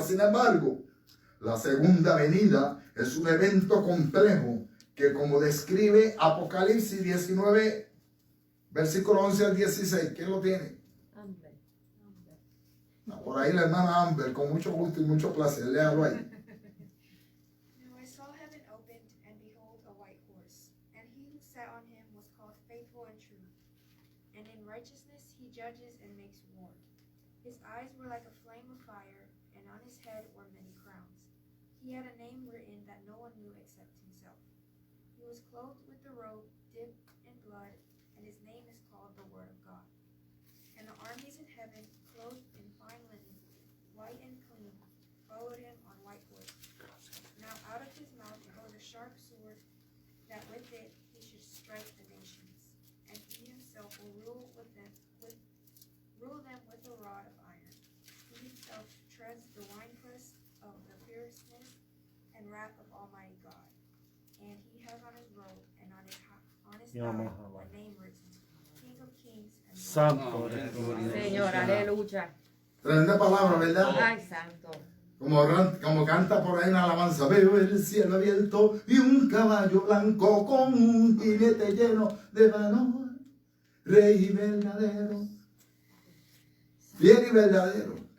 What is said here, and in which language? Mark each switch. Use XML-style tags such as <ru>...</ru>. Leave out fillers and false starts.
<es>Sin embargo, la segunda venida es un evento complejo que, como describe Apocalipsis 19, versículo 11 al 16. ¿Quién lo tiene? Por ahí la hermana Amber, con mucho gusto y mucho placer. Léalo ahí.</es> <en>Now I saw heaven opened, and behold, a white horse, and he who sat on him was called Faithful and True, and in righteousness he judges and makes war. His eyes were like a flame of fire, and on his head were many crowns. He had a name written that no one knew except himself. He was clothed with a robe dipped in blood, and his name is called the Word of God. And the armies in heaven, clothed in fine linen, white and clean, followed him on white horses. Now out of his mouth goes a sharp sword, that with it he should strike the nations, and he himself will rule them with a rod of iron. He himself treads the winepress of the fierceness and wrath of Almighty God. And he has on his robe and on his thigh a name written, King of Kings and</en> <es>Santo. Señor, aleluya. Tremenda palabra, ¿verdad? Ay, santo. Como canta por ahí en alabanza, veo el cielo abierto y un caballo blanco con un jinete lleno de valor, rey verdadero, fiel y verdadero.</es>